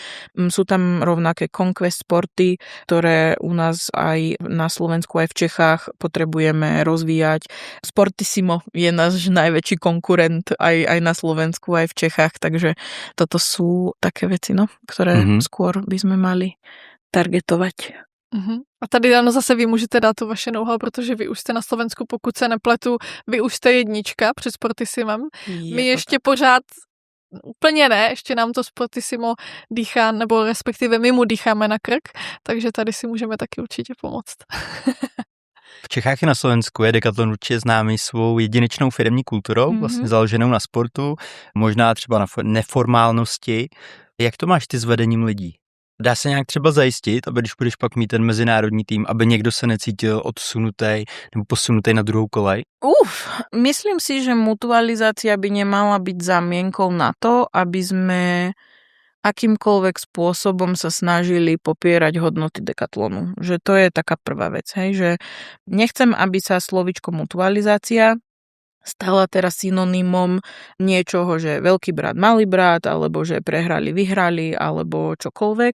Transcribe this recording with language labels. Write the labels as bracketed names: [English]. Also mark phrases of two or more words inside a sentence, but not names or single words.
[Slovak] Sú tam rovnaké conquest sporty, ktoré u nás aj na Slovensku, aj v Čechách potrebujeme rozvíjať. Sportissimo je náš najväčší konkurent aj na Slovensku, aj v Čechách, takže toto sú také veci, no, ktoré skôr by sme mali targetovať. [Czech] A tady ano, zase vy můžete dát tu vaše know-how, protože vy už jste na Slovensku, pokud se nepletu, vy už jste jednička před Sportissimem. My ještě pořád úplně ne, ještě nám to Sportissimo dýchá, nebo respektive my mu dýcháme na krk, takže tady si můžeme taky určitě pomoct. V Čechách i na Slovensku je Decathlon určitě známý svou jedinečnou firemní kulturou, vlastně založenou na sportu, možná třeba na neformálnosti. Jak to máš ty s vedením lidí? Dá se nějak třeba zajistit, aby když budeš pak mít ten mezinárodní tým, aby někdo se necítil odsunutý nebo posunutý na druhou kolej? [Slovak] Myslím si, že mutualizácia by nemala byť zámienkou na to, aby sme akýmkoľvek spôsobom sa snažili popierať hodnoty Decathlonu. Že to je taká prvá vec, hej? Že nechcem, aby sa slovičko mutualizácia stala teraz synonymom niečoho, že veľký brat, malý brat, alebo že prehrali, vyhrali, alebo čokoľvek.